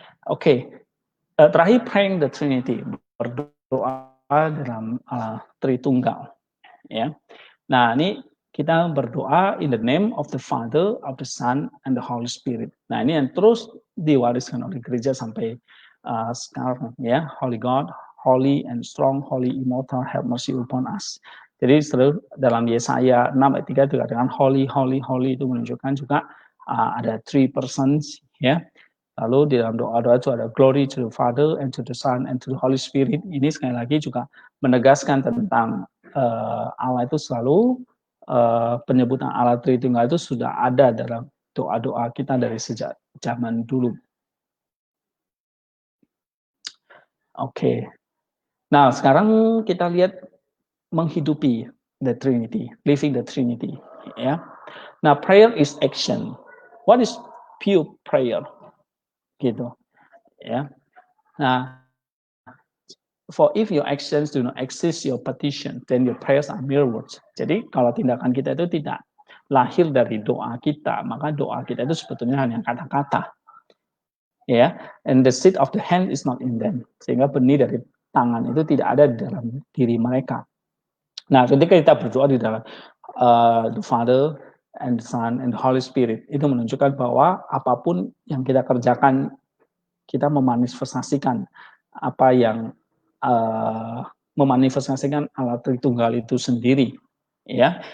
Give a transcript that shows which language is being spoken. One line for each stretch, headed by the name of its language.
Indonesian: Oke, terakhir
English: praying the Trinity,
Indonesian: berdoa dalam Tritunggal, ya. Nah, ini kita berdoa
English: in the name of the Father, of the Son, and the Holy Spirit.
Indonesian: Nah, ini yang terus diwariskan oleh gereja sampai sekarang, ya.
English: Holy God, holy and strong, holy immortal, have mercy upon us.
Indonesian: Jadi selalu dalam Yesaya 6 ayat 3 juga dengan
English: holy, holy, holy
Indonesian: itu menunjukkan juga ada
English: three persons,
Indonesian: ya. Lalu di dalam doa-doa itu ada
English: glory to the Father and to the Son and to the Holy Spirit.
Indonesian: Ini sekali lagi juga menegaskan tentang Allah itu selalu penyebutan Allah Tritunggal itu sudah ada dalam doa-doa kita dari sejak zaman dulu. Oke. Nah, sekarang kita lihat menghidupi
English: the Trinity, living the Trinity,
Indonesian: ya.
English: Nah, prayer is action. What is pure prayer?
Indonesian: Gitu, ya.
English: Nah, for if your actions do not exist your petition, then your prayers are mere words.
Indonesian: Jadi kalau tindakan kita itu tidak lahir dari doa kita, maka doa kita itu sebetulnya hanya kata-kata.
English: Ya, and the seed of the hand is not in them.
Indonesian: Sehingga benih dari tangan itu tidak ada di dalam diri mereka. Nah, ketika kita berdoa di dalam
English: the Father and the Son and the Holy Spirit,
Indonesian: itu menunjukkan bahwa apapun yang kita kerjakan, kita memanifestasikan apa yang memanifestasikan Allah Tritunggal itu sendiri, ya.